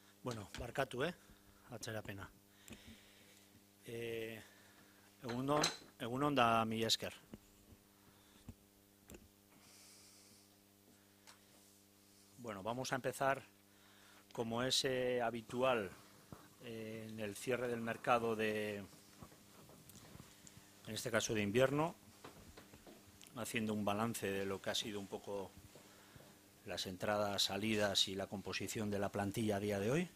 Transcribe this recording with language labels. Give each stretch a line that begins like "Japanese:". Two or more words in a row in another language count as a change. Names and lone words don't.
Basque: Bueno, barkatu, atzerapena. Egunon da mila esker.
Spanish: Bueno, vamos a empezar, como es habitual en el cierre del mercado en este caso de invierno, haciendo un balance de lo que ha sido un poco las entradas, salidas y la composición de la plantilla a día de hoy.